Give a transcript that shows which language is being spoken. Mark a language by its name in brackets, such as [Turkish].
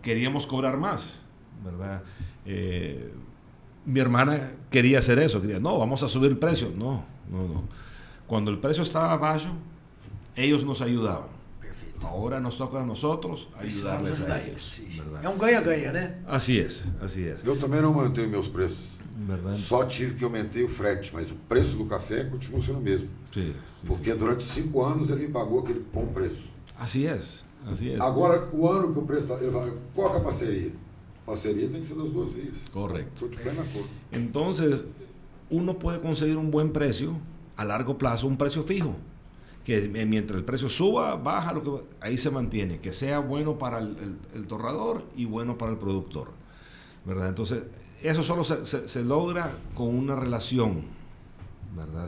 [Spanish] Queríamos cobrar más, ¿verdad? Mi hermana quería hacer eso, no, vamos a subir el precio. No. Cuando el precio estaba bajo, ellos nos ayudaban. [Portuguese] Perfeito. [Spanish] Ahora nos toca a nosotros ayudarles a ellos, ¿verdad? [Portuguese] É um ganha-ganha, né? [Spanish] Así es. [Portuguese] Eu também não mantenho meus preços. [Spanish] ¿Verdad? [Portuguese] Só tive que aumentei o frete, mas o preço do café continua sendo o mesmo. [Spanish] Sí. [Portuguese] Porque durante 5 anos ele me pagou aquele bom preço. [Spanish] Así es. [Portuguese] Agora, o ano que o preço está... Ele fala, qual que é a parceria? Parceria tem que ser das duas vias. [Spanish] Correcto. [Portuguese] Estou de pleno acordo. [Spanish] Entonces, uno puede conseguir un buen precio a largo plazo, un precio fijo, que mientras el precio suba, baja, ahí se mantiene, que sea bueno para el torrador y bueno para el productor, ¿verdad? Entonces, eso solo se logra con una relación, ¿verdad?